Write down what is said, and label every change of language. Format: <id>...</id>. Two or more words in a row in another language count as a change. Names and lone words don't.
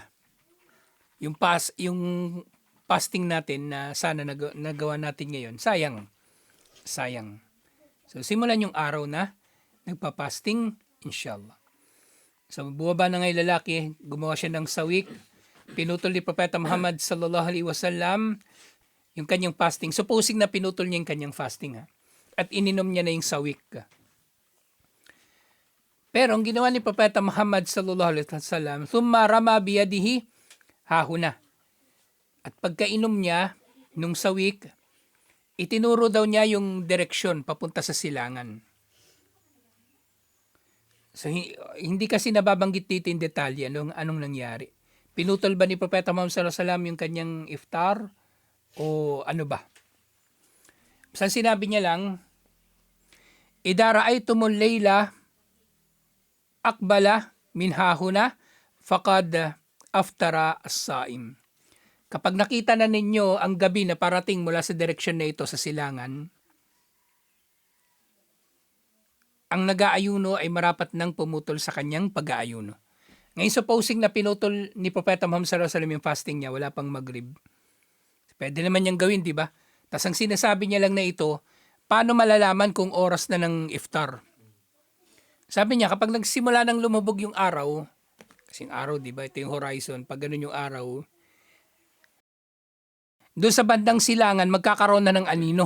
<tl>Yung fasting natin na sana nagawa natin ngayon, sayang. So, simulan yung araw na nagpa-fasting, inshallah. So, buwaba na ngayon lalaki, gumawa siya ng sawik, pinutol ni Propeta Muhammad</tl> <ar>صلى الله عليه وسلم</ar> <tl>yung kanyang fasting. Supposing na pinutol niya yung kanyang fasting at ininom niya na yung sawik. Pero ang ginawa ni Propeta Muhammad</tl> <ar>صلى الله عليه وسلم, ثم رمى بيده ها هنا.</ar> <tl>At pagkainom niya nung sawik, itinuro daw niya yung direksyon papunta sa silangan. So, hindi kasi nababanggit dito in detalye anong nangyari. Pinutol ba ni Propeta Muhammad</tl> <ar>صلى الله عليه وسلم</ar> <tl>yung kanyang iftar o ano ba? Basta sinabi niya lang,</tl> <ar>إذا رأيتم الليل أقبل من ها هنا فقد أفطر الصائم.</ar> <tl>Kapag nakita na ninyo ang gabi na parating mula sa direksyon na ito sa silangan, ang nag-aayuno ay marapat nang pumutol sa kanyang pag-aayuno. Ngayon, supposing na pinutol ni Propeta Muhammad</tl> <ar>صلى الله عليه وسلم</ar> <tl>yung fasting niya, wala pang Maghrib. Pwede naman niyang gawin, di ba? Tapos ang sinasabi niya lang na ito, paano malalaman kung oras na ng iftar? Sabi niya, kapag nagsimula nang lumubog yung araw, kasing araw, di ba? Ito yung horizon. Pag ganun yung araw, doon sa bandang silangan, magkakaroon na ng anino.</tl>